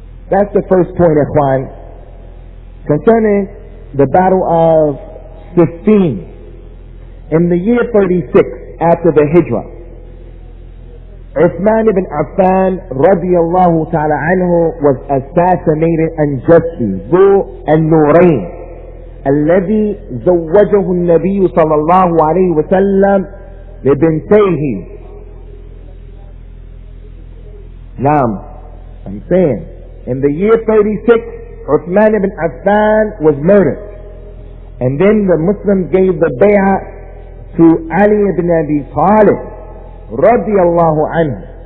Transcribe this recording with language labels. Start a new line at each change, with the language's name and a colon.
English: That's the first point, ikhwan. Concerning the battle of Siffin, in the year 36 after the Hijrah, Uthman ibn Affan radiyallahu ta'ala anhu was assassinated unjustly.
Arabic: Zu al-Nurayn الذي زوجه النبي صلى الله عليه وسلم لبنتيه.
English: Now, I'm saying, in the year 36, Uthman ibn Affan was murdered. And then the Muslims gave the bay'ah to Ali ibn Abi Talib radiyallahu anhu.